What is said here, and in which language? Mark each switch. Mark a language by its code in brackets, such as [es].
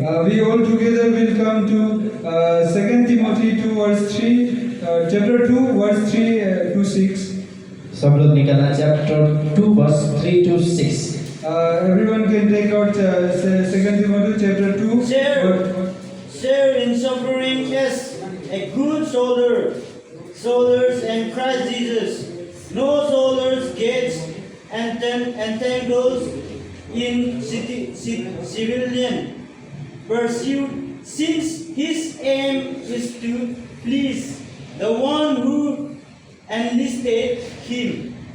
[en] We all together will come to 2 Timothy 2 verse 3, chapter 2 verse 3 to 6। [hi] सब लोग निकालना [en] chapter 2 verse 3 to 6। Everyone can take out 2 Timothy chapter 2. Share in suffering as a good soldiers in Christ Jesus. No soldiers gets entangled in civilian pursuit, since his aim is to please the one who enlisted him.